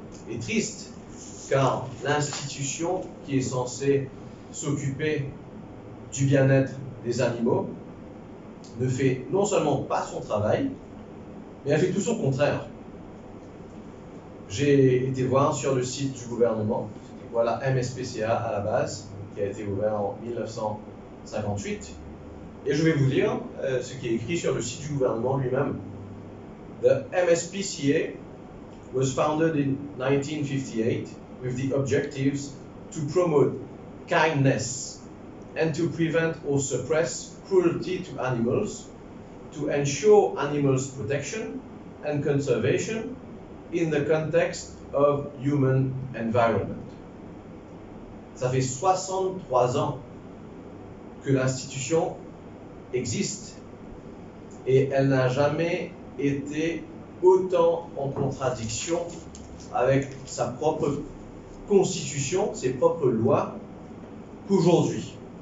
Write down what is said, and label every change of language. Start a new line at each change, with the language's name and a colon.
French: Et triste car l'institution qui est censée s'occuper du bien-être des animaux ne fait non seulement pas son travail, mais elle fait tout son contraire. J'ai été voir sur le site du gouvernement, voilà MSPCA à la base, qui a été ouvert en 1958, et je vais vous lire ce qui est écrit sur le site du gouvernement lui-même.
English: The MSPCA was founded in 1958 with the objectives to promote kindness and to prevent or suppress cruelty to animals, to ensure animals' protection and conservation in the context of human environment.
French: Ça fait 63 ans que l'institution existe et elle n'a jamais été autant en contradiction avec sa propre constitution, ses propres lois, qu'aujourd'hui.